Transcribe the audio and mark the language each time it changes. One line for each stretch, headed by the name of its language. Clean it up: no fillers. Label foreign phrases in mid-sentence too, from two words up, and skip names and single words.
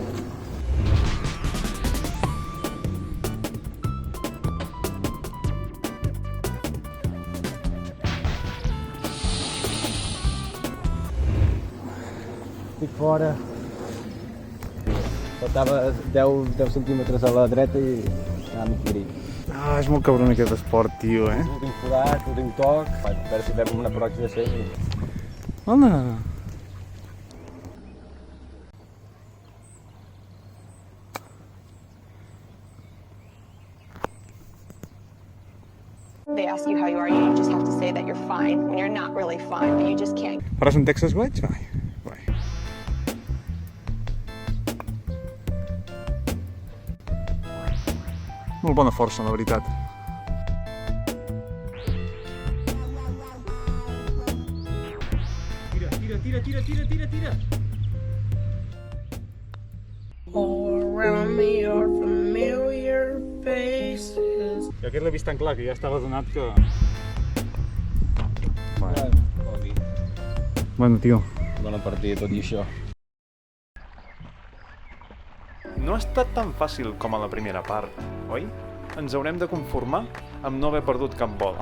Catalan: Estic fora. Faltava 10 centímetres a la dreta i anava mig marí. És molt cabron aquest esport, tio, L'últim forat, l'últim toc. A veure si fem una pròxima sèrie. Hola!
English: They ask you how you are, you just have to say that you're fine when you're not really fine, but you just can't.
Catalan: Faràs un
English: Texas Wedge?
Catalan: Vai. Molt bona força, la veritat. Tira!
English: All around me are familiar faces.
Catalan: I aquest l'he vist tan clar que ja estava donat que... Bueno, tio. Bona partida, tot i això. No ha estat tan fàcil com a la primera part, oi? Ens haurem de conformar amb no haver perdut cap bola.